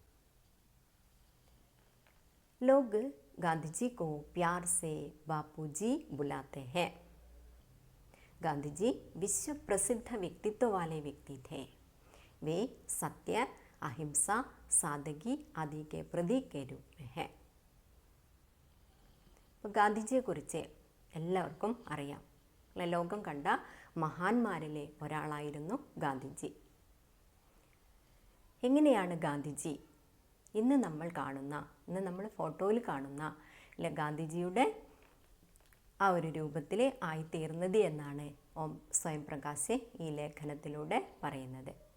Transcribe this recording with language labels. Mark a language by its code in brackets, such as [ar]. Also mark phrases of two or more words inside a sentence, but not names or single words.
[hi] लोग गांधी जी को प्यार से बापूजी बुलाते हैं। गांधी जी विश्व प्रसिद्ध व्यक्तित्व वाले व्यक्ति थे। वे सत्य, अहिंसा, सादगी आदि के प्रतीक के रूप में हैं। [ml] ഗാന്ധിജിയെക്കുറിച്ച് എല്ലാവർക്കും അറിയാം. ലോകം കണ്ട മഹാന്മാരിലെ ഒരാളായിരുന്നു ഗാന്ധിജി. എങ്ങനെയാണ് ഗാന്ധിജി ഇന്ന് നമ്മൾ ഫോട്ടോയിൽ കാണുന്ന ഗാന്ധിജിയുടെ ആ ഒരു രൂപത്തിൽ ആയിത്തീർന്നത് എന്നാണ് സ്വയം പ്രകാശ് ഈ ലേഖനത്തിലൂടെ പറയുന്നത്.